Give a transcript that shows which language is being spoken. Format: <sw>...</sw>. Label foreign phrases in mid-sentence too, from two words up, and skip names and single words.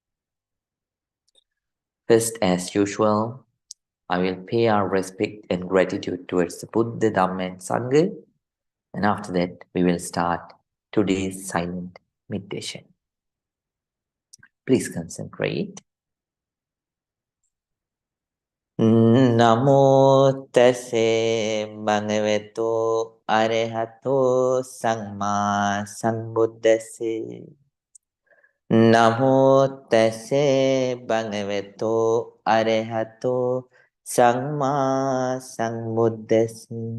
<en>First, as usual, I will pay our respect and gratitude towards the Buddha, Dhamma, and Sangha. And after that, we will start today's silent meditation. Please concentrate.</en> <pi>Namo tase bhagavato arahato samma sambuddhase. Namo tase bhagavato arahato samma sambuddhase.</pi>